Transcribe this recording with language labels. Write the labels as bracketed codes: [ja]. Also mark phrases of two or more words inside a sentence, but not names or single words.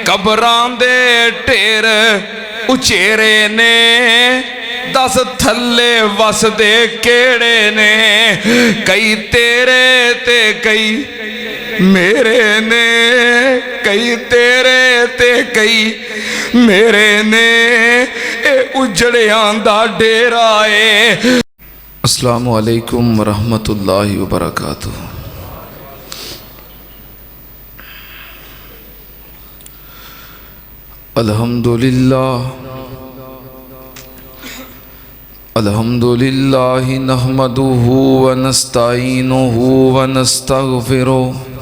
[pa] قبراں دے ڈھیر اچیرے نے، دس تھلے وسدے کیہڑے نے. کئی تیرے تے کئی میرے نے، کئی تیرے تے کئی میرے نے، اے اجڑیاں دا ڈیرا ہے. [ar] السلام عليكم ورحمة الله وبركاته. الحمد لله الحمد لله نحمده ونستعينه ونستغفره